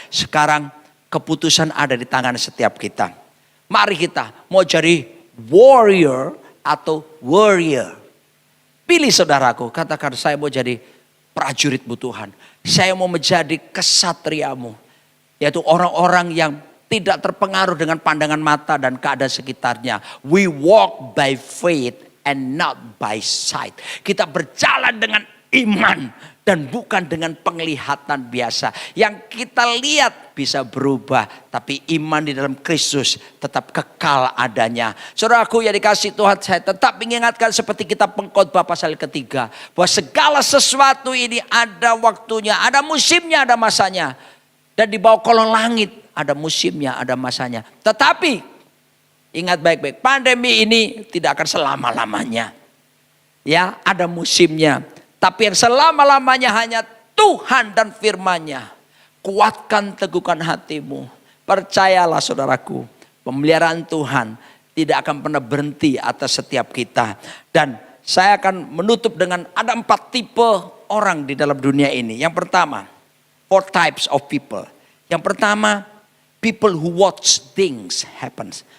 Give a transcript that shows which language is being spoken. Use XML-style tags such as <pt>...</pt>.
<id>Sekarang keputusan ada di tangan setiap kita. Mari kita mau jadi warrior atau warrior. Pilih saudaraku, katakan saya mau jadi prajuritmu Tuhan. Saya mau menjadi kesatriamu. Yaitu orang-orang yang tidak terpengaruh dengan pandangan mata dan keadaan sekitarnya.</id> <en>We walk by faith and not by sight.</en> <id>Kita berjalan dengan iman dan bukan dengan penglihatan biasa. Yang kita lihat bisa berubah, tapi iman di dalam Kristus tetap kekal adanya. Saudaraku yang dikasihi Tuhan, saya tetap mengingatkan seperti kitab Pengkhotbah pasal 3. Bahwa segala sesuatu ini ada waktunya, ada musimnya, ada masanya. Dan di bawah kolong langit ada musimnya, ada masanya. Tetapi ingat baik-baik, pandemi ini tidak akan selama-lamanya. Ya, ada musimnya. Tapi yang selama-lamanya hanya Tuhan dan firman-Nya. Kuatkan, teguhkan hatimu. Percayalah saudaraku, pemeliharaan Tuhan tidak akan pernah berhenti atas setiap kita. Dan saya akan menutup dengan ada 4 tipe orang di dalam dunia ini. Yang pertama,</id> <en>4 types of people.</en> <id>Yang pertama,</id> <en>people who watch things happen.</en>